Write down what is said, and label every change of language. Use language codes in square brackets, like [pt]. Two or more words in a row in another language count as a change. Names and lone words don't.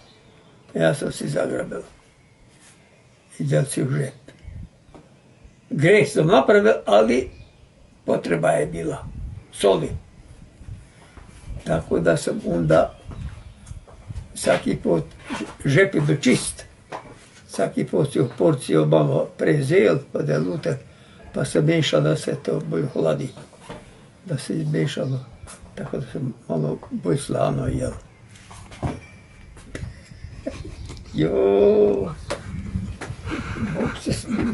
[hr] Ja sam si zagrabila i dal si u žep. Greh sam napravil, ali potreba je bila soli. Tako da sam onda svaki put žep je bio čist. Svaki put si porciju malo prezel, pa da je luter, pa se mešalo da se to bolj hladi. Da se izmešalo, tako da sam malo bolj slano jel. Jo, Bog se smilio.